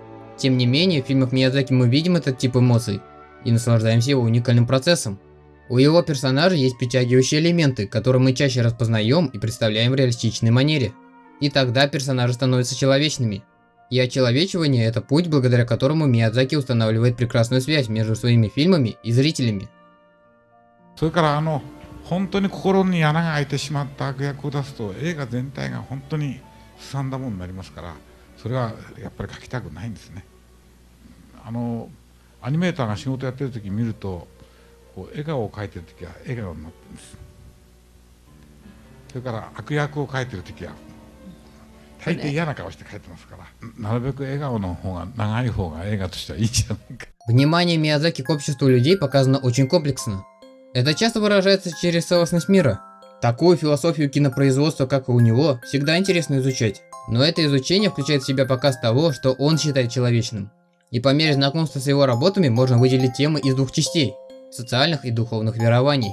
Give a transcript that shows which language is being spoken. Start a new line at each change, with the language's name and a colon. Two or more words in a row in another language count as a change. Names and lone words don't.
Russian: Тем не менее, в фильмах Миядзаки мы видим этот тип эмоций и наслаждаемся его уникальным процессом. У его персонажей есть притягивающие элементы, которые мы чаще распознаем и представляем в реалистичной манере. И тогда персонажи становятся человечными. И очеловечивание – это путь, благодаря которому Миядзаки устанавливает прекрасную связь между своими фильмами и зрителями.
Japanese: それから本当に心に穴が開いてしまった悪役を出すと映画全体が本当にすさんだものになりますから、それはやっぱり描きたくないんですね。アニメーターが仕事やってる時見るとこう笑顔を描いてる時は笑顔になってるんです。それから悪役を描いてる時は大抵嫌な顔して描いてますから、なるべく笑顔の方が長い方が映画としてはいいんじゃないか。
Russian: Внимание Миядзаки к обществу людей показано очень комплексно. Это часто выражается через целостность мира. Такую философию кинопроизводства, как и у него, всегда интересно изучать. Но это изучение включает в себя показ того, что он считает человечным. И по мере знакомства с его работами можно выделить темы из двух частей – социальных и духовных верований.